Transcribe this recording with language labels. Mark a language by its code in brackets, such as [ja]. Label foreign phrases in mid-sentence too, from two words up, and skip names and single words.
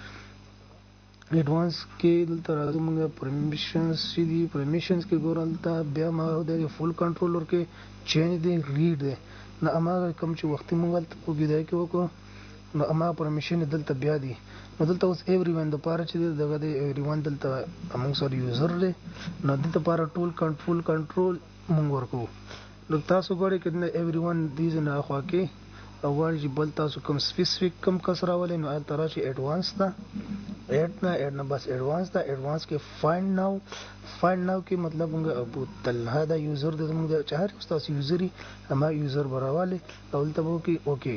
[ps] ایډوانس کې دلته راځو موږ پرمیشنز چې دي، پرمیشنز کې ګورو دلته بیا ما د [en] full control [ps] ورکې چینج دی، ریډ دی. نو هماغه کوم چې وختي موږ هلته په ګیدای کې وکړو نو هماغه پرمیشن دلته بیا دی. نو دلته اوس [en] every one [ps] دپاره چې دی دغه دی [en] every one [ps] دلته موږ سره یوزر دی، نو دې دپاره ټول کنټرول موږ ورکوو. نو تاسو غواړئ که نه [en] every one [ps] دې نه خوا کې او غواړئ چې بل تاسو کوم سپیسیفیک کوم کس راولئ نو هلته راشي ایډوانس ته، ایډ نه بس ایډوانس ته. ایډوانس کې [en] find now [ps] کې مطلب موږ ابو طلحه دا یوزر دی زموږ د چې هر یو ستاسو یوزر وي هما یوزر به راولئ او دلته به وکړئ اوکې.